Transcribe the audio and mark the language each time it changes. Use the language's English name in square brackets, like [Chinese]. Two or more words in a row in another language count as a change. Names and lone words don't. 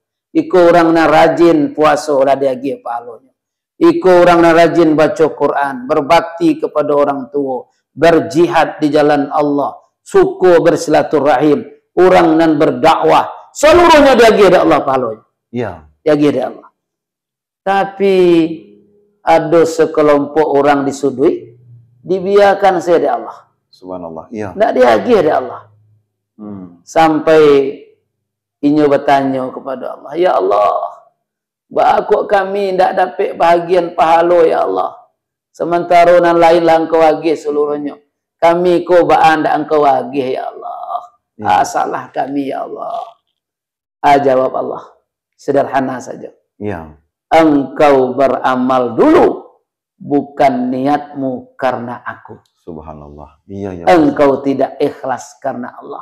[Minangkabau] Iku orang nan rajin puasa lah diagih pahalonya. Iku orang nan rajin baca Quran, berbakti kepada orang tua, berjihad di jalan Allah, suku bersilaturahim, orang nan berdakwah, seluruhnya diagih di Allah pahalonya. Diagih di Allah. Tapi ada sekelompok orang disudui, dibiarkan saja di Allah. Subhanallah. Tidak diagih di Allah. Sampai Inyo bertanya kepada Allah, [Arabic] ya Allah, [Minangkabau] bakok kami ndak dapat bahagian pahala [Arabic] ya Allah. [Minangkabau] Sementara nan lain lah engkau agih seluruhnya. Kami ko baan ndak engkau agih [Arabic] ya Allah. [Minangkabau] Salah kami [Arabic] ya Allah. [Indonesian] Jawab Allah, sederhana saja. Ya. Engkau beramal dulu, bukan niatmu karena aku. Subhanallah. Iya, ya. Engkau tidak ikhlas karena Allah.